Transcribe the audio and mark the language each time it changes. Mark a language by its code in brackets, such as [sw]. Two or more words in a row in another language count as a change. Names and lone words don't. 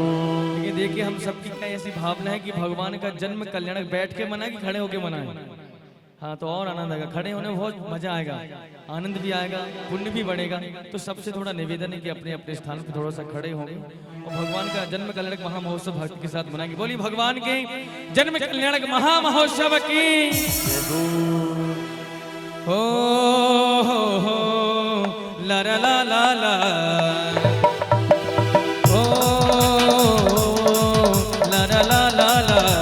[hi] लेकिन देखिए हम सबकी क्या ऐसी भावना है कि भगवान का जन्म कल्याणक बैठ के मनाए कि खड़े होके मनाए। हाँ तो और आनंद आएगा, खड़े होने में बहुत मजा आएगा, आनंद भी आएगा, पुण्य भी बढ़ेगा। तो सबसे थोड़ा निवेदन है कि अपने अपने स्थान पर थोड़ा सा खड़े होंगे और भगवान का जन्म कल्याणक महामहोत्सव भक्ति के साथ मनाएंगे। बोलिए भगवान के जन्म कल्याणक महामहोत्सव की। हो ला ला ला ला ला, हो ला ला ला ला ला।